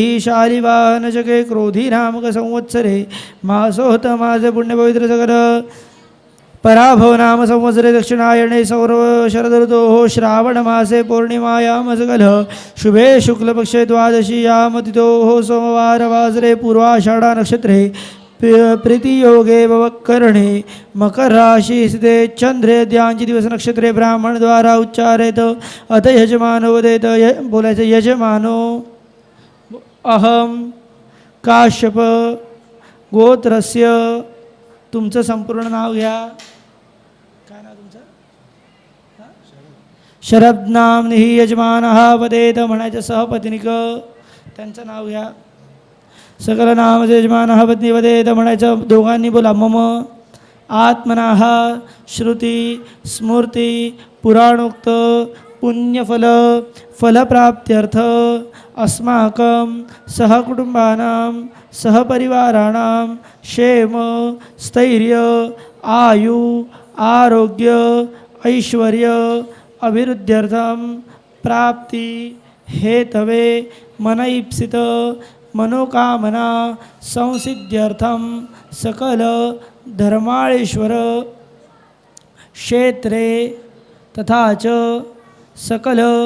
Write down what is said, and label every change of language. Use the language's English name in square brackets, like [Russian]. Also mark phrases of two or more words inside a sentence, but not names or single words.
[Sanskrit] शालिवाहनशके क्रोधीनामकसंवत्सरे मासोत्तमासे पुण्यपवित्र सकल पराभव नाम संवत्सरे दक्षिणायणे सौरव शरदऋतोः श्रावणमासे पौर्णिमायां सकल शुभे शुक्लपक्षे द्वादशीयां तिथोः सोमवारवासरे पूर्वाषाढा नक्षत्रे प्रीतियोगे भवकरणे मकर राशि स्थिते चंद्रे द्यांची दिवस नक्षत्रे ब्राह्मण द्वारा उच्चारेत. अथ यजमानो वदेत. बोलायचं यजमानो अहम काश्यप गोत्रस्य. [Marathi] तुमचं संपूर्ण नाव घ्या. काय नाव तुमचं? [Sanskrit] शरद नामनी यजमानः वदेत. [Marathi] म्हणायचं सहपत्नीक त्यांचं नाव घ्या. [Sanskrit] सकल नाम यजमानः पत्नी वदेत. [Marathi] म्हणायचं दोघांनी बोला. [Sanskrit] मम आत्मनः श्रुती स्मृती पुराणोक्त पुण्यफल फलप्राप्त्यर्थ अस्माकं सहकुटुंबानां सहपरिवाराणां क्षेम स्थैर्य आयु आरोग्य ऐश्वर्य अभिवृद्ध्यर्थं प्राप्ति हेतवे मनईप्सित मनोकामना संसिद्ध्यर्थं सकल धर्माळेश्वर क्षेत्रे तथा च सकल